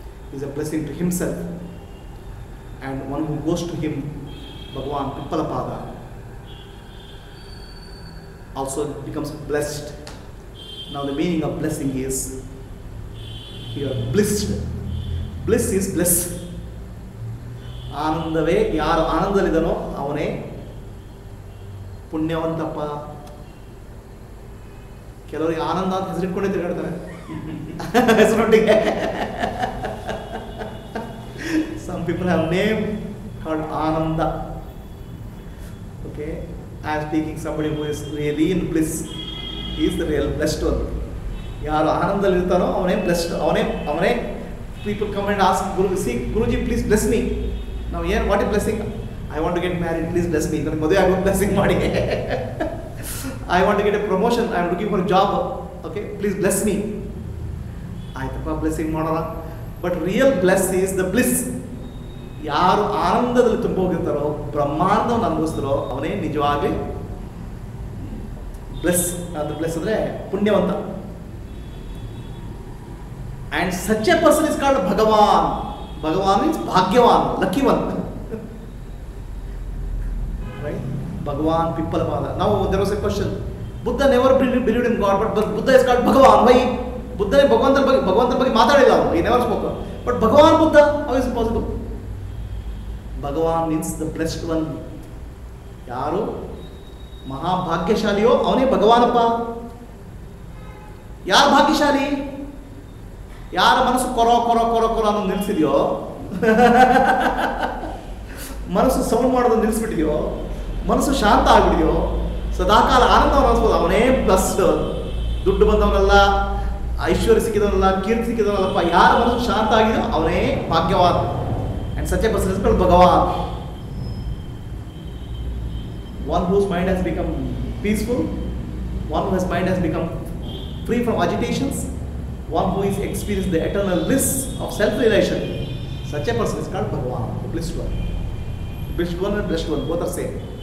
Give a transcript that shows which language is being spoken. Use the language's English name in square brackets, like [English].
[English] He is a blessing to himself, and one who goes to him, Bhagavan Pippalapada, also becomes blessed. Now the meaning of blessing is you are blissed. Bliss is bliss. [Kannada] ಆನಂದವೇ, ಯಾರು ಆನಂದದಲ್ಲಿದ್ದಾನೋ ಅವನೇ ಪುಣ್ಯವಂತಪ್ಪ. ಕೆಲವರಿಗೆ ಆನಂದ ಅಂತ ಹೆಸರಿಟ್ಕೊಂಡೇ ತಿರುಗಾಡ್ತಾರೆ. ಹೆಸರೊಟ್ಟಿಗೆ. [English] Some people have name called Ananda. Okay, I am speaking somebody who is really in bliss. He is the real blessed one. [Kannada] ಯಾರು ಆನಂದದಲ್ಲಿ ಇರ್ತಾರೋ ಅವನೇ [English] blessed, [Kannada] ಅವನೇ [English] People come and ask Guruji please bless me. [Kannada] ನಾವು ಏನು [English] What is blessing? I want to get married, please bless me. [Kannada] ನನಗೆ ಮದುವೆ ಆಗೋ blessing ಮಾಡಿ. [English] I want to get a promotion, I am looking for job, okay please bless me. [Kannada] ಆಯ್ತಪ್ಪ blessing ಮಾಡೋಣ. [English] But real bless is the bliss. [Kannada] ಯಾರು ಆನಂದದಲ್ಲಿ ತುಂಬ ಹೋಗಿರ್ತಾರೋ, ಬ್ರಹ್ಮಾಂಡವನ್ನು ಅನುಭವಿಸ್ತಾರೋ ಅವನೇ ನಿಜವಾಗಿ ಬ್ಲೆಸ್. ಅದು ಬ್ಲೆಸ್ ಅಂದರೆ ಪುಣ್ಯವಂತ. [English] And such a person is called Bhagavan. Bhagavan means Bhagyavan, lucky one. Right? Bhagavan, Pippalapada. Now there was a question. Buddha never believed in God, but Buddha is called Bhagavan. Why? Buddha is Bhagavan [Kannada] ಬಗ್ಗೆ ಮಾತಾಡಿಲ್ಲ. [English] He never spoke. But Bhagavan Buddha, how is it possible? Bhagavan means the blessed one. [Kannada] ಯಾರು ಮಹಾಭಾಗ್ಯಶಾಲಿಯೋ ಅವನೇ ಭಗವಾನಪ್ಪ. ಯಾರು ಭಾಗ್ಯಶಾಲಿ? ಯಾರ ಮನಸ್ಸು ಕೊರೋ ಕೊರೋ ಕೊರೋ ಕೊರೋ ಅನ್ನೋದು ನಿಲ್ಲಿಸಿದೆಯೋ, ಮನಸ್ಸು sound ಮಾಡೋದು ನಿಲ್ಲಿಸ್ಬಿಟ್ಟಿದೆಯೋ, ಮನಸ್ಸು ಶಾಂತ ಆಗ್ಬಿಟ್ಟಿದೆಯೋ, ಸದಾಕಾಲ ಆನಂದವನ್ನು ಅನಿಸ್ಬೋದು, ಅವನೇ ಬ್ಲಸ್ಡ್. ದುಡ್ಡು ಬಂದವನಲ್ಲ, ಐಶ್ವರ್ಯ ಸಿಕ್ಕಿದವನಲ್ಲ, ಕೀರ್ತಿ ಸಿಕ್ಕಿದವನಲ್ಲಪ್ಪ. ಯಾರ ಮನಸ್ಸು ಶಾಂತ ಆಗಿದೆಯೋ ಅವನೇ ಭಾಗ್ಯವಾನ್. [English] And such a person is called Bhagavan. One whose mind has become peaceful, one whose mind has become free from agitations, one who is experienced the eternal bliss of self-realization. Such a person is called Bhagavan, the blessed one. Blessed one and blessed one, both are same.